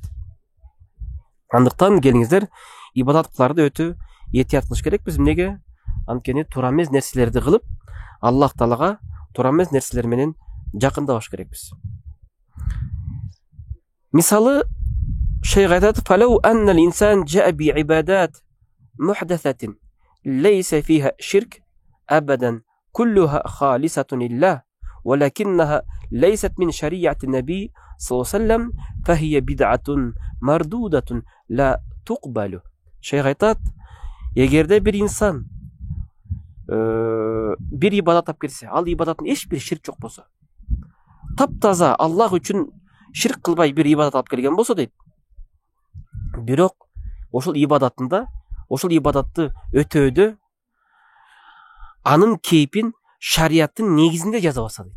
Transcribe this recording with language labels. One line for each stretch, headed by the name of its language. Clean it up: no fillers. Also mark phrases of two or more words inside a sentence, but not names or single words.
Kyrgyz: Андыктан келиңиздер, ибадат кыларды өтө этият кылыш керекпиз. Неге? Анткени туура эмес нерселерди кылып, Аллах Таалага туура эмес нерселер менен жакындабаш керекпиз. Мисалы, шейх айтат:
Arabic: "فلو أن الإنسان جاء ب عبادة محدثة ليس فيها شرك أبدا كلها خالصة لله, ولكنها ليست من شريعة النبي صلى الله عليه وسلم فهي بدعة مردودة لا تقبل."
Kyrgyz: Шейх айтат, эгерде бир инсан бир ибадат тап келсе, ал ибадаттын эч бир ширк жок болсо, таптаза Аллах үчүн ширк кылбай бир ибадат алып келген болсо дейт. Бирок ошол ибадатында, ошол ибадатты өтөөдө анын кейпин шарияттын негизинде жазабаса дейт.